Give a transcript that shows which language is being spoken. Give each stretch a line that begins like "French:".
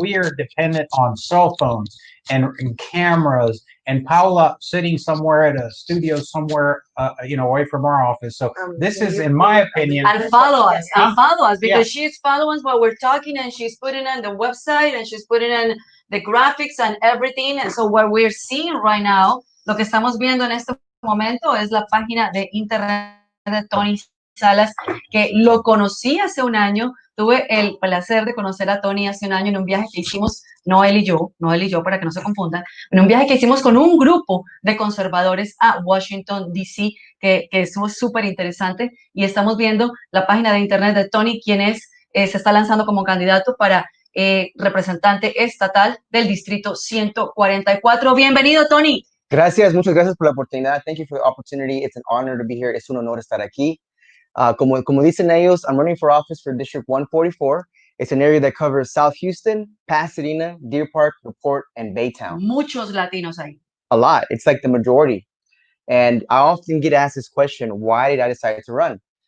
English: We are dependent on cell phones and cameras, and Paula sitting somewhere at a studio somewhere, away from our office. So this is, in my opinion, And follow us, because Yeah. she's following what we're talking, and she's putting on the website, and she's putting in the graphics and everything. And so what we're seeing right now,
Spanish: lo que estamos viendo en este momento es la página de internet de Tony Salas, que lo conocí hace un año. Tuve el placer de conocer a Tony hace un año en un viaje que hicimos, no él y yo, para que no se confundan, en un viaje que hicimos con un grupo de conservadores a Washington, D.C., que estuvo súper interesante. Y estamos viendo la página de internet de Tony, quien es, se está lanzando como candidato para representante estatal del distrito 144. Bienvenido, Tony. Gracias, muchas gracias por la oportunidad.
English: Thank you for the opportunity. It's an honor to be here.
Spanish: Es un honor estar aquí. Como dicen ellos,
English: I'm running for office for District 144. It's an area that covers South Houston, Pasadena, Deer Park, LaPorte, and Baytown.
Spanish: Muchos latinos ahí.
English: A lot. It's like the majority. And I often get asked this question, why did I decide to run?